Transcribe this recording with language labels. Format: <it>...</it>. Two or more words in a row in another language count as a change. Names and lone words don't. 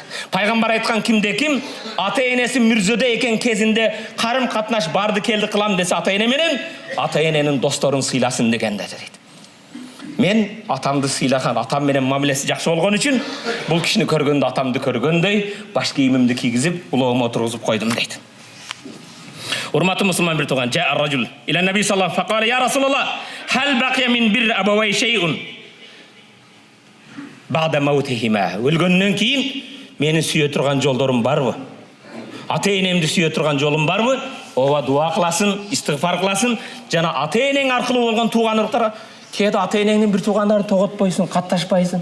<ky>Пайгамбар айткан, кимде ким ата-энеси мүрзөдө экен кезинде карым катнаш барды келди кылам десе ата-эне менен, ата-эненин досторун сыйласын дегенде дейт. Мен атамды сыйлаган, атам менен мамилеси жакшы болгон үчүн бул кишини көргөндө атамды көргөндөй баш кийимимди кийгизип, улоомо отургузуп койдум дейт. Урматтуу мусулман, бир тууган</ky> <ar>جاء رجل إلى النبي صلى الله عليه وسلم، "يا رسول الله، هل بقي من بر أبوي شيء بعد موتهما?"</ar> <ky>Өлгөндөн кийин менин сүйө турган жолдорум барбы? Ата-энемди сүйө турган жолум барбы? Ооба, дуа кыласың, истигфар кыласың, жана ата-энең аркылуу болгон туугандыктар. Кээде ата-энеңдин бир туугандарын тоготпойсуң, катташпайсың.</ky>